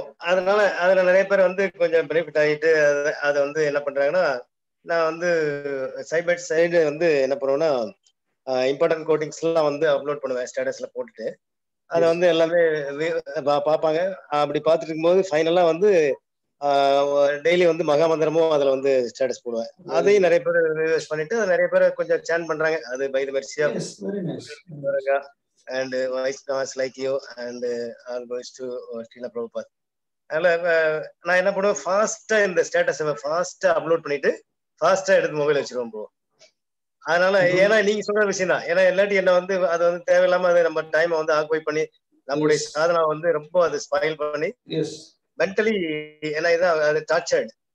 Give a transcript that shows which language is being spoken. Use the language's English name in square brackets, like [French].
[Tamil] அதனால அதுல நிறைய பேர் வந்து கொஞ்சம் பெனிஃபிட் ஆகிட்டு அதை வந்து என்ன பண்றாங்கன்னா, நான் வந்து சைடு வந்து என்ன பண்ணுவேன்னா இம்பார்ட்டன்ட் கோட்டிங்ஸ் எல்லாம் வந்து அப்லோட் பண்ணுவேன், ஸ்டேட்டஸ்ல போட்டுட்டு அதை வந்து எல்லாமே பார்ப்பாங்க. அப்படி பார்த்துட்டு இருக்கும்போது ஃபைனலா வந்து டெய்லி வந்து மகாமந்திரமும் அதுல வந்து ஸ்டேட்டஸ் போடுவேன். அதையும் நிறைய பேர் ரிவைஸ் பண்ணிட்டு நிறைய பேர் கொஞ்சம் சேன் பண்றாங்க. [English] அது by the mercy of and Vaishnavas like you and all goes to Srila Prabhupada. [Tamil] அதனால நான் என்ன பண்ணுவேன், ஃபாஸ்டா இந்த ஸ்டேட்டஸ் ஃபாஸ்டா அப்லோட் பண்ணிட்டு ஃபாஸ்டா எடுத்து மொபைல் வச்சிருவோம் ப்ரோ. அதனால ஏன்னா நீங்க சொல்ற விஷயம் தான், ஏன்னா இல்லாட்டி என்ன வந்து அது வந்து தேவையில்லாம அது நம்ம டைமை வந்து ஆக்குபை பண்ணி நம்மளுடைய சாதனை வந்து ரொம்ப அது ஸ்பாயில் பண்ணி மென்டலி என்ன இதான் அது டார்ச்சர்ட்.